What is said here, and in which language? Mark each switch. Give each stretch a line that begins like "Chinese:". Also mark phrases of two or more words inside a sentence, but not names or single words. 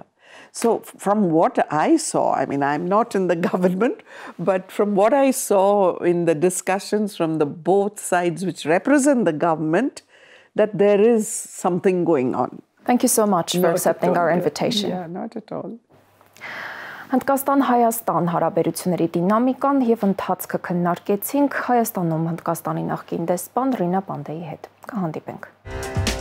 English: So from what I saw, I'm not in the government, but from what I saw in the discussions from the both sides which represent the government, that there is something going on. Thank you so much for accepting our invitation. Yeah, not at all.
Armenian: Հնդկաստան-Հայաստան հարաբերությունների դինամիկան եւ ընթացքը քննարկեցինք Հայաստանում Հնդկաստանի նախկին դեսպան Ռինա Պանդեյի հետ։ Կհանդիպենք։